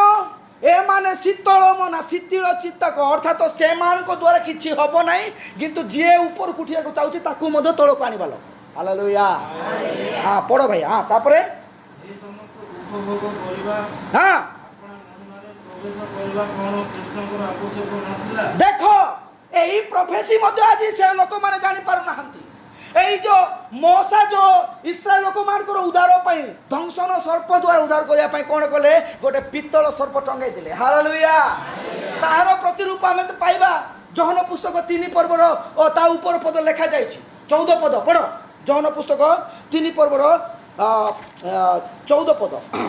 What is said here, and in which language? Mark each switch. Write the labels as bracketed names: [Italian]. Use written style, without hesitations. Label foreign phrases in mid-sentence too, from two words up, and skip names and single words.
[Odia] ଏମାନେ ଶୀତଳ ମନା, ଶୀତଳ ଚିତ୍ତକ, ଅର୍ଥାତ୍ ସେମାନଙ୍କ ଦ୍ୱାରା କିଛି ହେବ ନାହିଁ, କିନ୍ତୁ ଯିଏ ଉପରକୁ ଉଠିବାକୁ ଚାହୁଁଛି ତାକୁ ମଧ୍ୟ ତଳକୁ ଆଣିବା ଲୋକ। ହାଲେଲୁୟା। ପଢ଼ ଭାଇ। ତାପରେ ଦେଖ, ଏହି ପ୍ରଫେସି ମଧ୍ୟ ଆଜି ସେ ଲୋକମାନେ ଜାଣିପାରୁନାହାନ୍ତି। ଏଇ ଯେ ମୋଶା ଯେ ଇସ୍ରାଏଲ লোকমানଙ୍କର ଉଦ୍ଧାର ପାଇଁ ଧ୍ୱଂସନ ସର୍ପ ଦ୍ୱାରା ଉଦ୍ଧାର କରିବା ପାଇଁ କ'ଣ କଲେ? ଗୋଟେ ପିତ୍ତଳ ସର୍ପ ଟଙ୍ଗାଇ ଦେଲେ। ହାଲେଲୁୟା। ତାହାର ପ୍ରତିରୂପ ଆମେ ପାଇବା ଯୋହନ ପୁସ୍ତକ 3 ପର୍ବର ଓ ତା ଉପର ପଦ ଲେଖାଯାଇଛି 14 ପଦ। ପଢ଼, ଯୋହନ ପୁସ୍ତକ 3 ପର୍ବର 14 ପଦ।